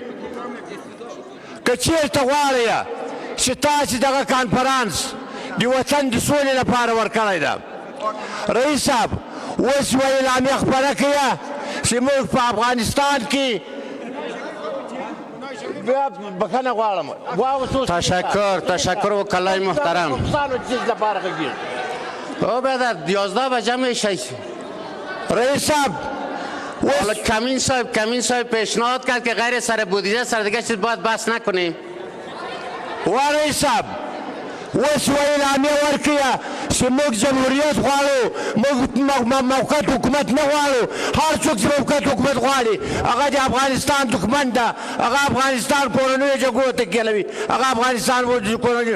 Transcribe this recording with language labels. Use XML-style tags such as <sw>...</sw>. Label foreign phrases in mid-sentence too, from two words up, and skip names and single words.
<ps>که چېرته غواړئ چې تاسې دغه کانفرانس د وطن د سولې لپاره ورکړی ده، رئیس صاحب اوس یوه اعلامیه خپره کړه چې موږ په افغانستان کې بخښنه غواړم.</ps> <fa>تشکر وکلای محترم. او بعد 11 بجه میشه. رئیس صاحب حالا کمین صاحب پیشنهاد کرد که غیر سر بودجه سر دیگه چیز باید بحث نکنیم.</fa> <ps>و رئیس صاحب اوس یوه اعلامیه ورکړه چې موږ جمهوریت غواړو، موږ موقت حکومت نه غواړو. هر څوک چې موقت حکومت غواړي هغه د افغانستان دښمن ده، هغه افغانستان کورنیو جګړو ته کېلوي، هغه افغانستان کورنیو.</ps>